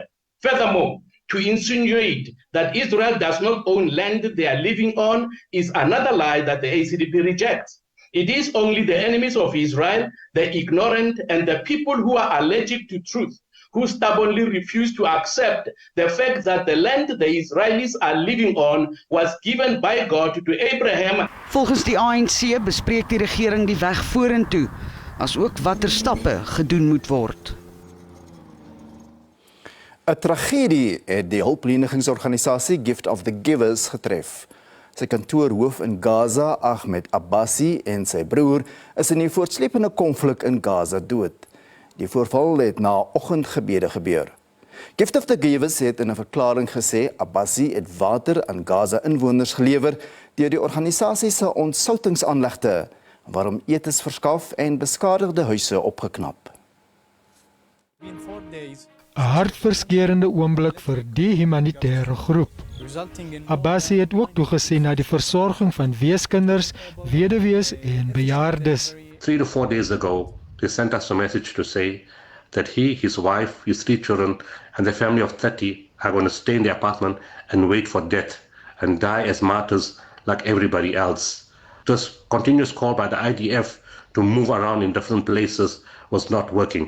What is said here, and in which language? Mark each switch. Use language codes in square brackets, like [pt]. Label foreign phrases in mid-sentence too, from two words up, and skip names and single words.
[en] Furthermore, to insinuate that Israel does not own land they are living on is another lie that the ACDP rejects. It is only the enemies of Israel, the ignorant, and the people who are allergic to truth, who stubbornly refuse to accept the fact that the land the Israelis are living on was given by God to Abraham. [af] Volgens die ANC bespreek die regering die weg vorentoe, asook watter stappe gedoen moet word. 'n Tragedie het die hulplenigingsorganisasie Gift of the Givers getref. Sy kantoorhoof in Gaza, Ahmed Abbasi, en sy broer is in die voortsleepende konflik in Gaza dood. Die voorval het na oggendgebede gebeur. Gift of the Givers het in 'n verklaring gesê Abbasi het water aan Gaza inwoners gelewer deur die organisasie se ontsoutingsaanlegte, waarom etes verskaf en beskadigde huise opgeknap. 'n hartverskeurende oomblik vir die humanitêre groep. Abbasi het ook toegesien na die versorging van weeskinders, weduwees en bejaardes. [en] 3 to 4 days ago, they sent us a message to say that he, his wife, his 3 children, and the family of 30 are going to stay in the apartment and wait for death and die as martyrs like everybody else. This continuous call by the IDF to move around in different places was not working.